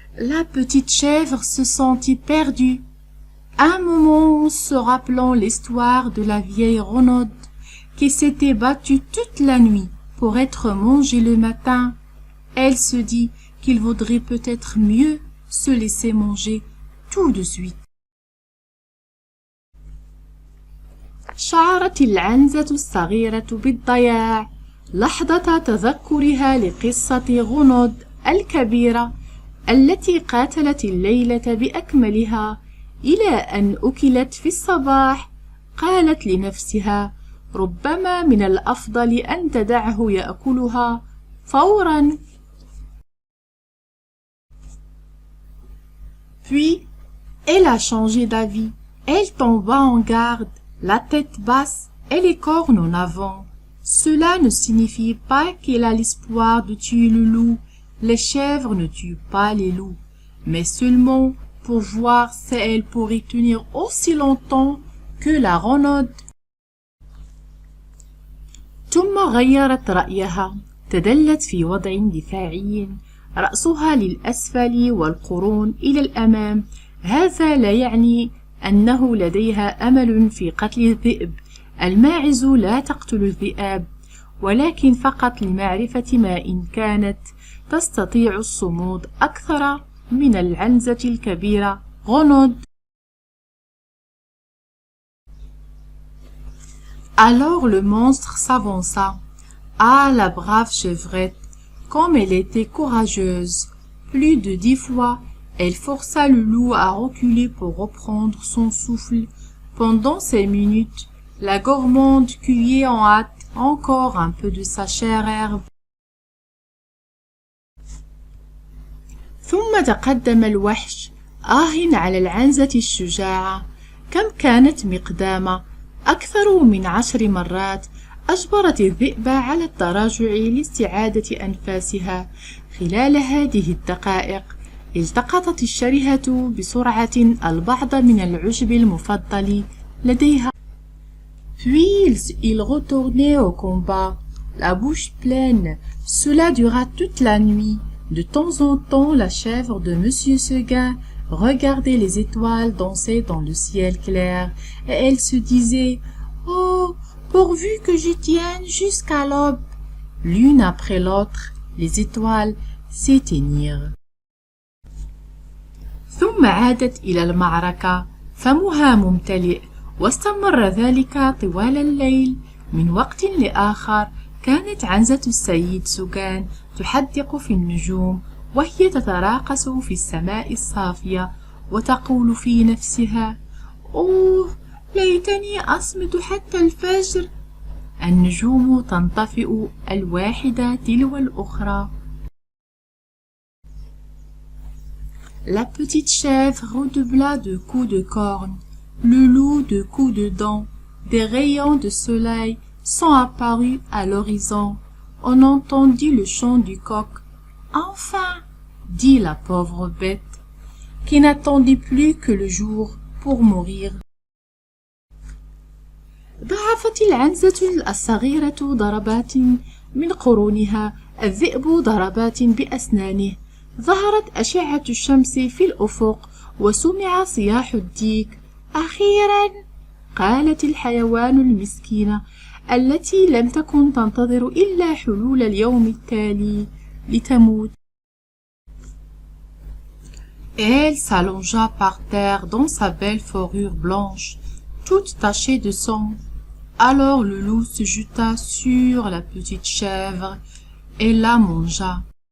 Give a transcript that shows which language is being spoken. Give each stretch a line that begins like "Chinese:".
French: La petite chèvre se sentit perdue. Un moment, se rappelant l'histoire de la vieille renaude qui s'était battue toute la nuit pour être mangé le matin. Elle se dit qu'il vaudrait peut-être mieux se laisser manger tout de suite.
Arabic: شعرت العنزة الصغيرة بالضياع لحظة تذكرها لقصة غنود الكبيرة التي قاتلت الليلة بأكملها إلى أن أكلت في الصباح. قالت لنفسها ربما من الأفضل أن تدعه يأكلها فورا.
French: Puis, elle a changé d'avis. Elle tomba en garde, la tête basse et les cornes en avant. Cela ne signifie pas qu'elle a l'espoir de tuer le loup. Les chèvres ne tuent pas les loups, mais seulement pour voir si elle pourrait tenir aussi longtemps que la renaude.
Arabic: ثم غيرت رأيها، تدلت في وضع دفاعي، رأسها للأسفل والقرون إلى الأمام. هذا لا يعني أنه لديها أمل في قتل الذئب. الماعز لا تقتل الذئاب، ولكن فقط لمعرفة ما إن كانت تستطيع الصمود أكثر من العنزة الكبيرة غنود.
French: Alors le monstre s'avança. Ah, la brave chevrette, comme elle était courageuse! Plus de 10 fois, elle força le loup à reculer pour reprendre son souffle. Pendant ces minutes, la gourmande cueillait en hâte encore un peu de sa chère herbe.
Arabic: ثم تقدم الوحش آه على العنزة الشجاعة. كم كانت مقدامة؟ أكثر من 10 مرات. أجبرت الذئب على التراجع لاستعادة أنفاسها. خلال هذه الدقائق التقطت الشرهة بسرعة البعض من العشب المفضل لديها.
French: Puis il retournait au combat, la bouche pleine. Cela dura toute la nuit. De temps en temps, la chèvre de Monsieur Seguin regardait les étoiles danser dans le ciel clair, et elle se disait « Oh, pourvu que j'y tienne jusqu'à l'aube !» L'une après l'autre, les étoiles s'éteignirent.
Arabic: ثم عادت إلى المعركة، فمها ممتلئ، واستمر ذلك طوال الليل. من وقت لآخر كانت عنزة السيد سوغان تحدق في النجوم وهي تتراقص في السماء الصافية وتقول في نفسها أوه ليتني أصمت حتى الفجر. النجوم تنطفئ الواحدة تلو الأخرى.
French: La petite chèvre redoubla de coups de corne, le loup de coups de dents. Des rayons de soleil sont apparus à l'horizon. On entendit le chant du coq. Enfin, dit la pauvre bête, qui n'attendait plus que le jour pour mourir.
Arabic: ضعفت العنزة الصغيرة ضربات من قرونها، الذئب ضربات بأسنانه. ظهرت أشعة الشمس في الأفق وسمع صياح الديك. أخيرا، قالت الحيوان المسكينة التي لم تكن تنتظر إلا حلول اليوم التالي لتموت.
French: Elle s'allongea par terre dans sa belle fourrure blanche, toute tachée de sang. Alors le loup se jeta sur la petite chèvre et la mangea.